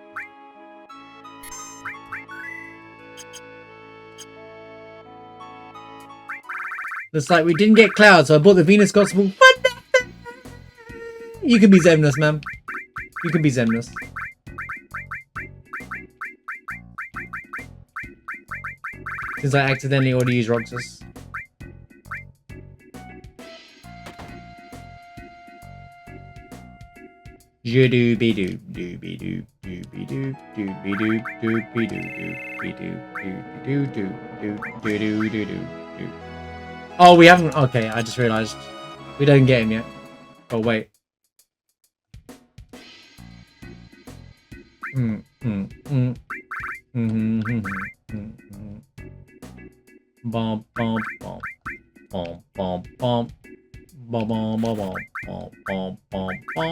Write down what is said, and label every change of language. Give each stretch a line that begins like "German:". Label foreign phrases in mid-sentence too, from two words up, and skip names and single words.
English: Looks like we didn't get Cloud, so I bought the Venus Gospel. You can be Xemnas, man. You can be Xemnas. Since I accidentally already used Roxas. Doo be doo doo be doo doo be doo doo be doo doo be doo doo be doo doo doo doo doo doo doo. Oh, we haven't. Okay, I just realised we don't get him yet. Oh wait. Bom bom bom bom bom bom bom bom bom bom bom bom.